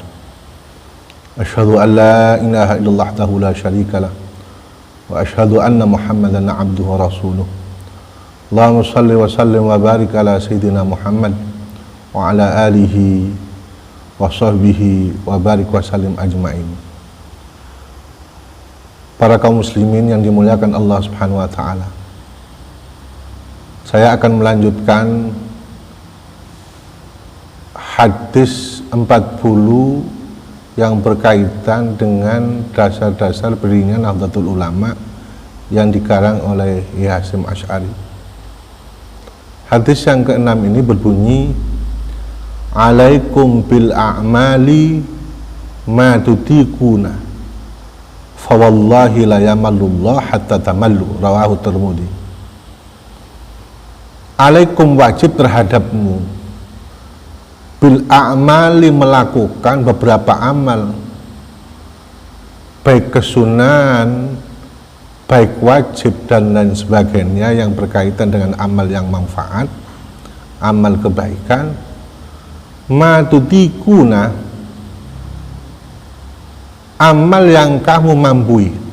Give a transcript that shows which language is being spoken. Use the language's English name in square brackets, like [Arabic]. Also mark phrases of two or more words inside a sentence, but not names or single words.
[Arabic] أشهد أن لا إله إلا الله وحده لا شريك له وأشهد أن محمدا عبده ورسوله. اللهم صل وسلم وبارك على سيدنا محمد وعلى آله وصحبه وبارك وسلم أجمعين. [Indonesian] Para kaum muslimin yang dimuliakan Allah [Arabic] سبحانه وتعالى. [Indonesian] Saya akan melanjutkan hadis 40 yang berkaitan dengan dasar-dasar berdirinya Nahdlatul Ulama yang dikarang oleh Hasyim Asy'ari. Hadis yang ke-6 ini berbunyi, [Arabic] عليكم بالأعمال ما تطيقون فوالله لا يمل الله حتى تملوا رواه الترمذي. Alaikum, [Indonesian] wajib terhadapmu, [Arabic] بالأعمال, [Indonesian] melakukan beberapa amal, baik kesunahan, baik wajib dan lain sebagainya yang berkaitan dengan amal yang manfaat, amal kebaikan, [Arabic] ما تطيقون, [Indonesian] amal yang kamu mampu.